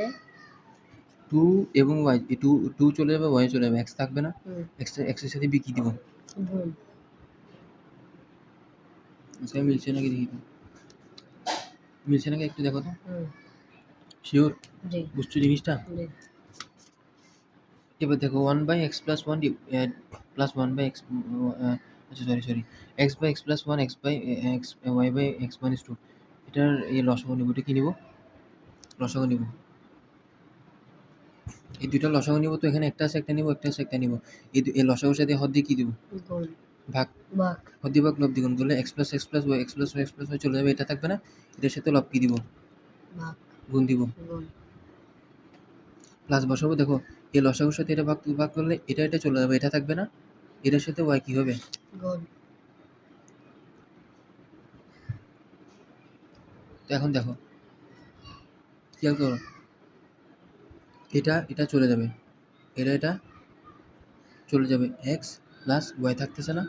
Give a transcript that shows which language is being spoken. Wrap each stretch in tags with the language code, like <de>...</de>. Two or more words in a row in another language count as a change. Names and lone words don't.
<bn>2 এবং y, 2 চলে যাবে, y চলে যাবে, x থাকবে না? x এর সাথে b কি দিব? গুণ। আচ্ছা মিলছে নাকি দেখি তো। মিলছে নাকি একটু দেখো তো। শিওর? জি। বুঝছো জিনিসটা? জি। এবার দেখো</bn> <en>1/x plus 1 plus 1/x,</en> <bn>আচ্ছা সরি</bn> <en>x by x plus 1 x by x y by x minus 2</en> <bn>এটার এই লসাগু নিব। এটা কি নিব? লসাগু নিব। এই দুইটা লসাগু নিব, তো এখানে একটা আছে একটা নিব, একটা আছে একটা নিব। এই লসাগুর সাথে হর দিয়ে কি দিব? গুণ। ভাগ। ভাগ। হর দিয়ে ভাগ, লব দ্বিগুণ করলে</bn> <en>x plus x plus y</en> <bn>x plus y x plus y চলে যাবে, এটা থাকবে না? এটার সাথে লব কি দিব? ভাগ। গুণ দিব। গুণ। প্লাস বসাবো। দেখো এই লসাগুর সাথে এটা ভাগ করলে এটা চলে যাবে, এটা থাকবে না? এটার সাথে y কি হবে? গুণ। তো এখন দেখো খেয়াল করো, এটা চলে যাবে, এটা চলে যাবে,</bn> <en>x plus y</en> <bn>থাকতেছে না?</bn>